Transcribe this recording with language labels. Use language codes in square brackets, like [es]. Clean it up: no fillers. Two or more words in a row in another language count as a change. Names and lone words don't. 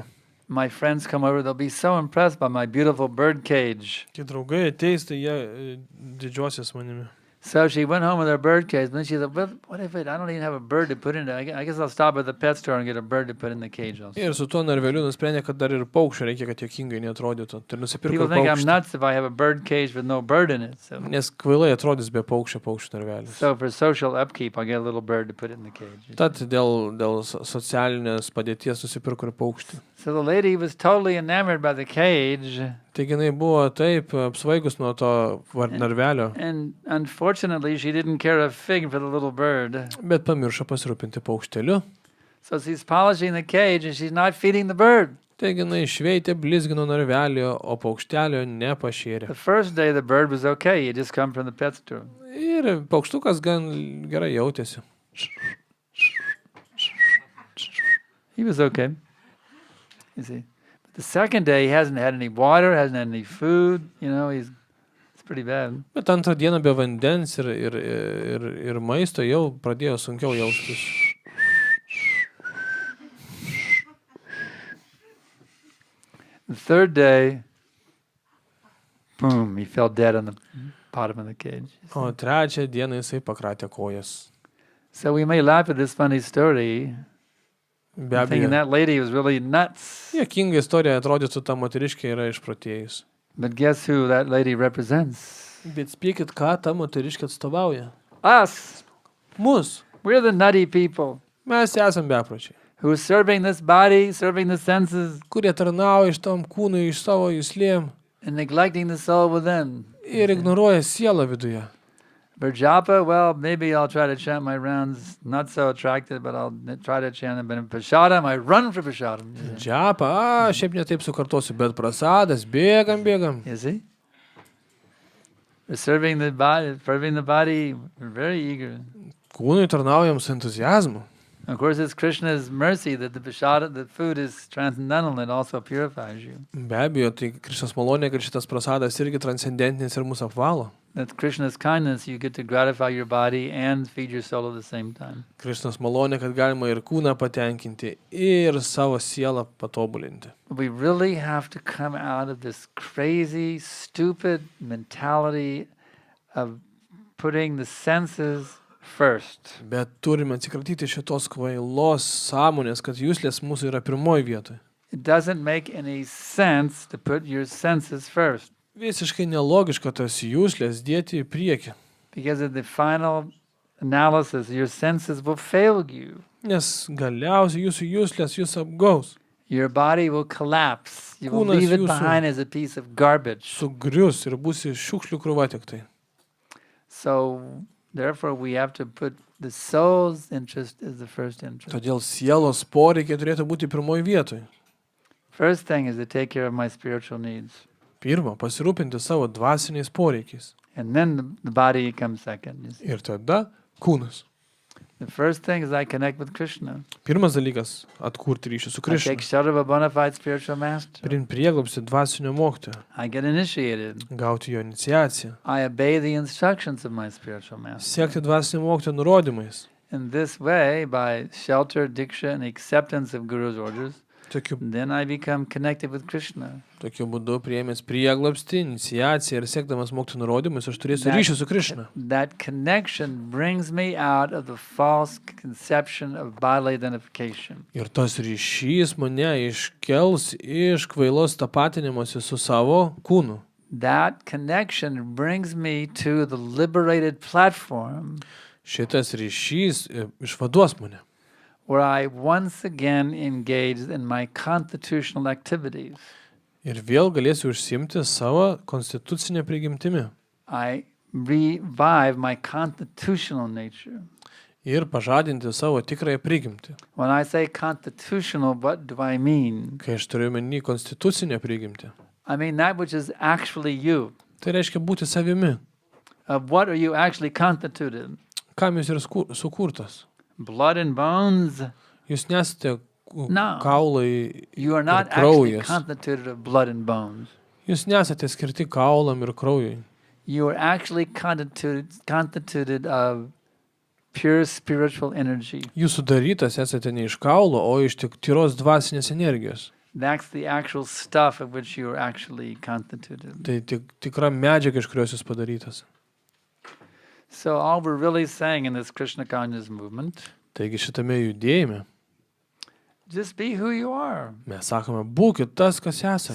[en] My friends come over, they'll be so impressed by my beautiful bird cage. [lt] Kai draugai ateis, tai jie didžiuosis manimi. [en] So she went home with her bird cage. And then she thought, well, what if I don't even have a bird to put in it? I guess I'll stop at the pet store and get a bird to put in the cage also. [lt] Ir su tuo narveliu nusprendė, kad dar ir paukščio reikia, kad juokingai neatrodytų. Tai nusipirko [en] People think I'm [lt] paukštį. [en] nuts if I have a bird cage with no bird in it. So, [lt] Nes kvailai atrodys be paukščio narvelis. [en] so for social upkeep, I'll get a little bird to put in the cage. [lt] Tad dėl socialinės padėties nusipirko ir paukštį. [en] So the lady was totally enamored by the cage. [lt] Taigi jinai buvo taip apsvaigus nuo to narvelio, [en] And unfortunately, she didn't care a fig for the little bird. [lt] bet pamiršo pasirūpinti paukšteliu. [en] So she's polishing the cage and she's not feeding the bird. [lt] Taigi jinai šveitė, blizgino narvelio, o paukštelio nepašėrė. [en] The first day, the bird was okay. He just come from the pet store. [lt] Ir paukštukas gan gerai jautėsi. [en] He was okay. You see. But the second day, he hasn't had any water, hasn't had any food. You know, it's pretty bad. [lt] Bet antrą dieną be vandens ir maisto jau pradėjo sunkiau jaustis. [en] The third day, boom, he fell dead on the bottom of the cage. [lt] O trečią dieną jisai pakratė kojas. [en] So we may laugh at this funny story, [lt] Be [en] thinking [lt] abejo, [en] that lady was really nuts. [lt] juokinga istorija atrodytų, ta moteriškė yra išprotėjus. [en] But guess who that lady represents? [lt] Bet spėkit, ką ta moteriškė atstovauja? [en] Us. [lt] Mus. [en] We're the nutty people [lt] Mes esam bepročiai, [en] who are serving this body, serving the senses, [lt] kurie tarnauja iš tam kūnui, iš savo juslėm [en] and neglecting the soul within. [lt] ir ignoruoja sielą viduje. [en] For japa, well, maybe I'll try to chant my rounds. Not so attractive, but I'll try to chant them. But in prasadam, I run for prasadam. [lt] Džiapa, šiaip netaip sukartosiu, bet prasadas, bėgam. [en] You see? We're serving the body, we're very eager. [lt] Kūnui tarnaujam su entuzijazmu. [en] Of course, it's Krishna's mercy that the prasada, the food is transcendental and also purifies you. [lt] Be abejo, tai Krišnos malonė, kad šitas prasadas irgi transcendentinis ir mūsų apvalo. [en] That's Krishna's kindness. You get to gratify your body and feed your soul at the same time. [lt] Krišnos malonė, kad galima ir kūną patenkinti, ir savo sielą patobulinti. [en] We really have to come out of this crazy, stupid mentality of putting the senses first. [lt] Bet turime atsikratyti šitos kvailos sąmonės, kad juslės mūsų yra pirmoji vietoje. [en] It doesn't make any sense to put your senses first, [lt] Visiškai nelogiška tas juslės dėti į priekį, [en] because at the final analysis, your senses will fail you. [lt] nes galiausiai jūsų juslės jūs apgaus, [en] Your body will collapse. You will [lt] Kūnas [en] leave it [lt] jūsų- [en] behind as a piece of garbage. [lt] sugrius ir būsi šiukšlių krūva tik tai. [en] So, therefore, we have to put the soul's interest as the first interest. [lt] Todėl sielos poreikiai turėtų būti pirmoji vietoje. [en] First thing is to take care of my spiritual needs. [lt] Pirma, pasirūpinti savo dvasiniais poreikiais. [en] And then the body comes second. You see. [lt] Ir tada kūnas. [en] The first thing is I connect with Krishna. [lt] Pirmas dalykas - atkurti ryšį su [en] I take [lt] Krišna. [en] shelter of a bona fide spiritual master. [lt] Priimti prieglobstį dvasinio mokytojo. [en] I get initiated. [lt] Gauti jo iniciaciją. [en] I obey the instructions of my spiritual master. [lt] Siekti dvasinio mokytojo nurodymais. [en] In this way, by shelter, diksha, and acceptance of Guru's orders, [lt] Tokiu [en] then I become connected with Krishna. [lt] būdu priėmęs prieglobstį, iniciaciją ir siekdamas mokytojo nurodymais, aš turėsiu [en] That- [lt] ryšį su Krišna. [en] That connection brings me out of the false conception of bodily identification. [lt] Ir tas ryšys mane iškels iš kvailos tapatinimuose su savo kūnu. [en] That connection brings me to the liberated platform [lt] Šitas ryšys išvaduos mane. [en] where I once again engage in my constitutional activities. [lt] Ir vėl galėsiu užsimti savo konstitucinę prigimtimi. [en] I revive my constitutional nature. [lt] Ir pažadinti savo tikrąją prigimtį. [en] When I say constitutional, what do I mean? [lt] Kai aš turiu menį konstitucinę prigimtį. [en] I mean that which is actually you. [lt] Tai reiškia būti savimi. [en] Of what are you actually constituted? [lt] Kam jūs yra sukurtas? [en] Blood and bones? [lt] Jūs nesate [en] No. [lt] kaulai [en] You are not [lt] ir [en] actually [lt] kraujas. [en] constituted of blood and bones. [lt] Jūs nesate skirti kaulam ir kraujui. [en] You are actually constituted of pure spiritual energy. [lt] Jūs sudarytas esate ne iš kaulo, o iš tik tyros dvasinės energijos. [en] That's the actual stuff of which you are actually constituted. [lt] Tai tikra medžiaga, iš kurios jūs padarytas. [en] So all we're really saying in this Krishna conscious movement, [lt] Taigi šitame judėjime [en] just be who you are. [lt] mes sakome, būkit tas, kas esate.